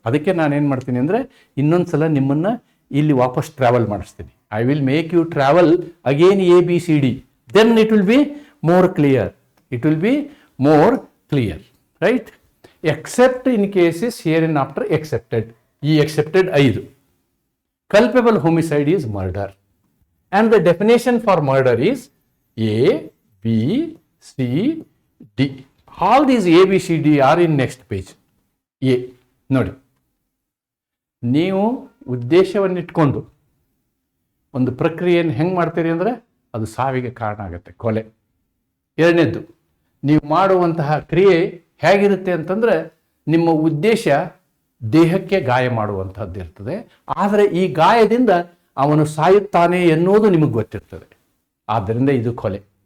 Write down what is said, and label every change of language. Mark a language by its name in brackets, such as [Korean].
[Kannada] ಅದಕ್ಕೆ ನಾನೇನು ಮಾಡ್ತೀನಿ ಅಂದರೆ ಇನ್ನೊಂದು ಸಲ ನಿಮ್ಮನ್ನು ಇಲ್ಲಿ ವಾಪಸ್ ಟ್ರಾವೆಲ್ ಮಾಡಿಸ್ತೀನಿ. [English] I will make you travel again ABCD. Then it will be more clear. It will be more clear, right? Except in cases hereinafter accepted. E accepted 5. Culpable homicide is murder. And the definition for murder is A, B, C, D. All these A, B, C, D are in next page. A. [Kannada] ನೋಡಿ, ನೀವು ಉದ್ದೇಶವನ್ನಿಟ್ಕೊಂಡು ಒಂದು ಪ್ರಕ್ರಿಯೆಯನ್ನು ಹೆಂಗೆ ಮಾಡ್ತೀರಿ ಅಂದರೆ ಅದು ಸಾವಿಗೆ ಕಾರಣ ಆಗುತ್ತೆ, ಕೊಲೆ. ಎರಡನೇದ್ದು, ನೀವು ಮಾಡುವಂತಹ ಕ್ರಿಯೆ ಹೇಗಿರುತ್ತೆ ಅಂತಂದರೆ ನಿಮ್ಮ ಉದ್ದೇಶ ದೇಹಕ್ಕೆ ಗಾಯ ಮಾಡುವಂಥದ್ದು ಇರ್ತದೆ, ಆದರೆ ಈ ಗಾಯದಿಂದ ಅವನು ಸಾಯುತ್ತಾನೆ ಎನ್ನುವುದು ನಿಮಗೆ ಗೊತ್ತಿರ್ತದೆ. ಆದ್ದರಿಂದ ಇದು ಕೊಲೆ.